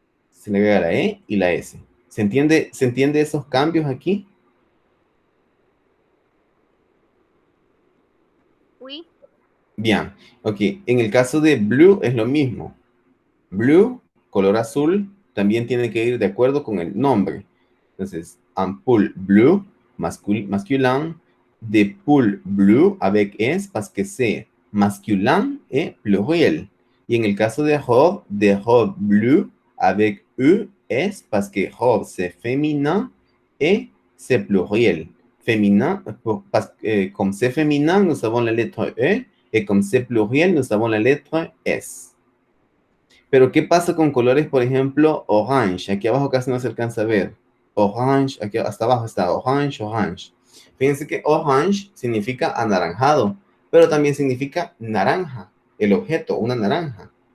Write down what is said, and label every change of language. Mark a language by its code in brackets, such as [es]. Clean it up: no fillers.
[es] Se le agrega la E y la S. ¿Se entiende esos cambios aquí? [fr] Oui. [es] Bien, ok. En el caso de blue es lo mismo. Blue, color azul, también tiene que ir de acuerdo con el nombre. [fr] Entonces, ampoule bleu, masculin, de poule bleu avec S, parce que c'est masculin et pluriel. [es] Y en el caso de [fr] robe bleu avec E, S, parce que robe c'est féminin et c'est pluriel. Féminin, comme c'est féminin, nous avons la lettre E, et comme c'est pluriel, nous avons la lettre S. [es] Pero, ¿qué pasa con colores, por ejemplo, orange? Aquí abajo casi no se alcanza a ver. Orange, aquí hasta abajo está orange, orange. Fíjense que orange significa anaranjado, pero también significa naranja, el objeto, una naranja.